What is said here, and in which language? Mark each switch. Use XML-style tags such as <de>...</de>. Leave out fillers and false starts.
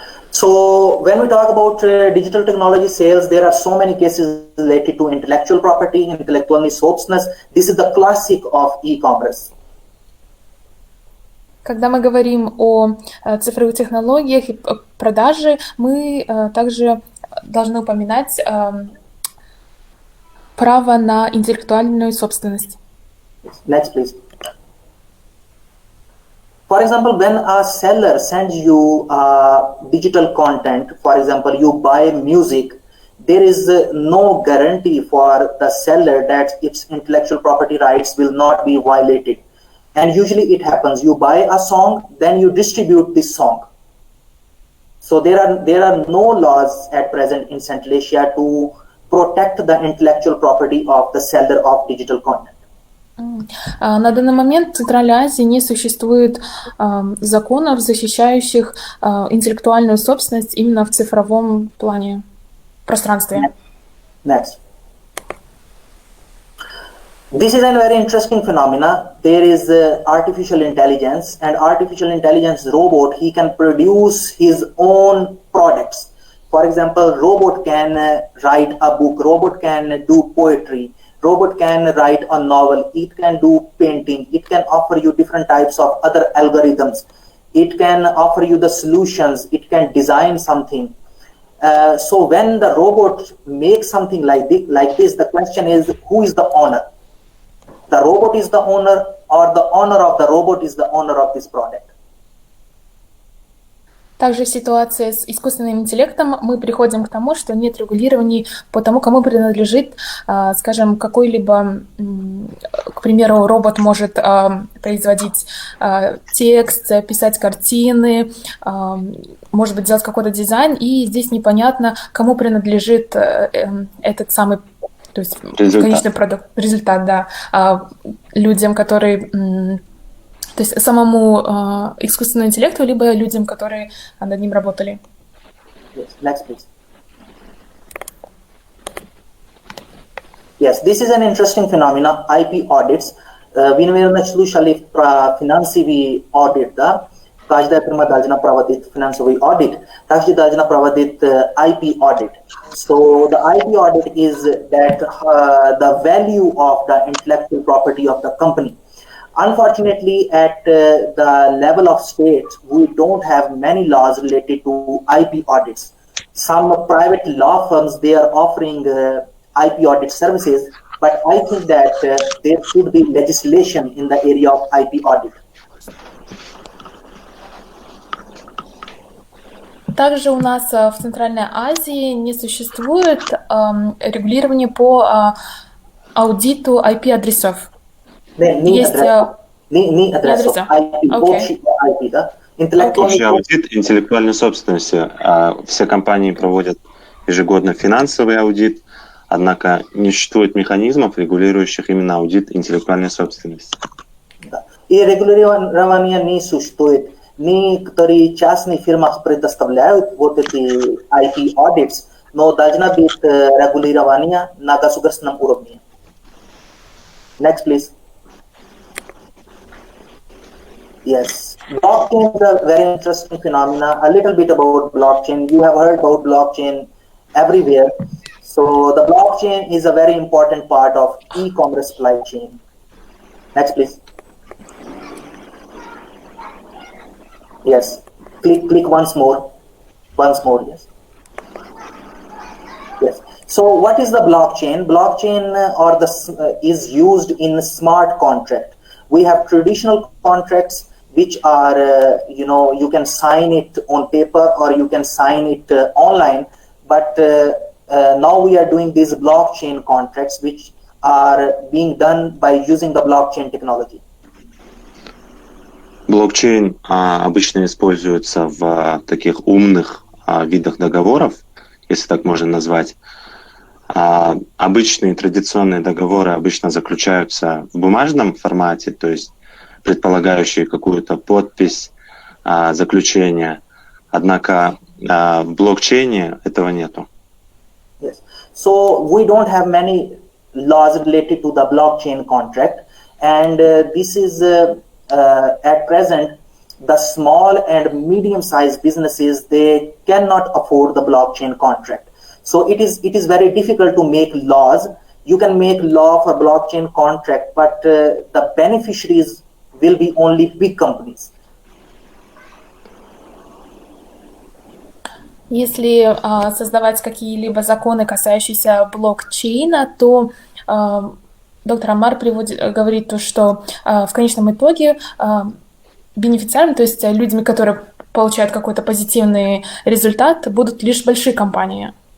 <en>So when we talk about digital technology sales, there are so many cases related to intellectual property, intellectual</en> <ru>собственность.</ru> <en>This is the classic of e-commerce.</en> <ru>Когда мы говорим о цифровых технологиях и продаже, мы также должны упоминать право на интеллектуальную собственность.</ru> <en>Next, please. For example, when a seller sends you digital content, for example, you buy music, there is no guarantee for the seller that its intellectual property rights will not be violated. And usually it happens. You buy a song, then you distribute this song. So there are no laws at present in Central Asia to protect the intellectual property of the seller of digital content.</en> <ru>На данный момент в Центральной Азии не существует законов, защищающих интеллектуальную собственность именно в цифровом плане, пространстве.</ru> <en>Next. This is a very interesting phenomena. There is artificial intelligence, and artificial intelligence robot, he can produce his own products. For example, robot can write a book, robot can do poetry, robot can write a novel, it can do painting, it can offer you different types of other algorithms, it can offer you the solutions, it can design something. So when the robot makes something like this, the question is, who is the owner? The robot is the owner, or the owner of the robot is the owner of this product?</en> <ru>Также в ситуации с искусственным интеллектом мы приходим к тому, что нет регулирований по тому, кому принадлежит, скажем, какой-либо, к примеру, робот может производить текст, писать картины, может быть, делать какой-то дизайн, и здесь непонятно, кому принадлежит этот самый, то есть конечный продукт, результат, да, людям, которые... То есть самому искусственному интеллекту, либо людям, которые над ним работали.</ru> <en>Yes, next, please. Yes, this is an interesting phenomenon, IP audits. We</en> <ru>начали финансовый audit, да? Каждая фирма должна проводить финансовый audit, также должна проводить IP audit.</ru> <en>So the IP audit is that the value of the intellectual property of the company. Unfortunately, at the level of states, we don't have many laws related to IP audits. Some private law firms, they are offering IP audit services, but I think that there should be legislation in the area of IP audit.</en> <ru>Также у нас в Центральной Азии не существует регулирования по аудиту IP-адресов. Есть адреса. IP, да? Общий аудит интеллектуальной собственности. Все компании проводят ежегодно финансовый аудит, однако не существует механизмов, регулирующих именно аудит интеллектуальной собственности. Да. И регулирования не существует. Некоторые частные фирмы предоставляют вот эти IP audits, но должна быть регулирование на государственном уровне.</ru> <en>Next, please. Yes, blockchain is a very interesting phenomena. A little bit about blockchain. You have heard about blockchain everywhere. So the blockchain is a very important part of e-commerce supply chain. Next, please. Yes, click once more. Once more, yes. Yes. So what is the blockchain? Blockchain is used in smart contract. We have traditional contracts which are, you can sign it on paper or you can sign it online. But now we are doing these blockchain contracts which are being done by using the blockchain technology.</en> <ru>Блокчейн обычно используется в таких умных видах договоров, если так можно назвать. Обычные традиционные договоры обычно заключаются в бумажном формате, то есть предполагающие какую-то подпись, заключение. Однако в блокчейне этого нету.</ru> <en>Yes. So we don't have many laws related to the blockchain contract, and this is at present the small and medium-sized businesses, they cannot afford the blockchain contract. So it is very difficult to make laws. You can make law for blockchain contract, but the beneficiaries will be only big companies.</en> <ru>Если создавать какие-либо законы, касающиеся блокчейна, то доктор Аммар говорит, что в конечном итоге бенефициарами, то есть людьми, которые получают какой-то позитивный результат, будут лишь большие компании.</ru>